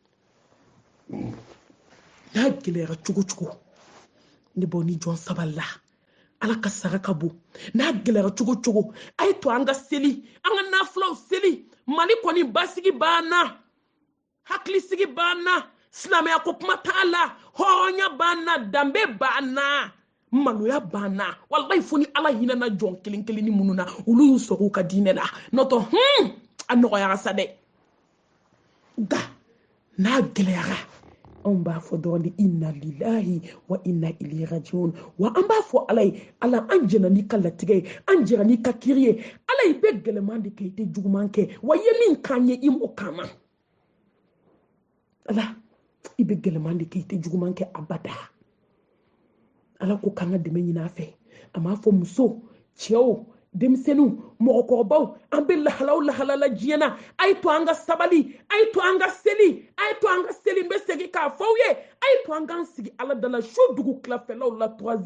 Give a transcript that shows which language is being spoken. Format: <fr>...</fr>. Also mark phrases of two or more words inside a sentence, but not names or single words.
<bm>n'a gɛlɛyara cogo cogo ne baw ni jɔn sabali la Ala ka sara ka bon n'a gɛlɛyara cogo cogo a ye to an ka seli an ka nafulaw seli Mali kɔni basigi b'an na hakilisigi b'an na silamɛya ko kuma t'a la hɔrɔnya b'an na danbe b'an na maloya b'an na wallahi fo ni Ala hinɛna jɔn kelen kelen ni minnu na olu y'u sɔrɔ u ka diinɛ la n'o tɛ a nɔgɔyara sa dɛ nka n'a gɛlɛyara an b'a fɔ dɔrɔn de</bm> <ar>inna lillahi wa inna ilayhi rajiun</ar> <bm>wa an b'a fɔ ala ye ala an jɛna n'i ka latigɛ ye an jɛra n'i ka kiri ye ala i bɛ gɛlɛman de kɛ i tɛ juguman kɛ wa i ye min k'an ye i m'o k'an na ala i bɛ gɛlɛman de kɛ i tɛ juguman kɛ abada ala ko k'an ka dɛmɛ ɲini a fɛ a m'a fɔ muso cɛw denmisɛnninw mɔgɔkɔrɔbaw an bɛ lahalaw lahalala diɲɛ na a ye to an ka sabali a ye to an ka seli a ye to an ka seli n bɛ segin k'a fɔ aw ye a ye to an k'an sigi ala dala su dugu tilafɛlaw la 3</bm>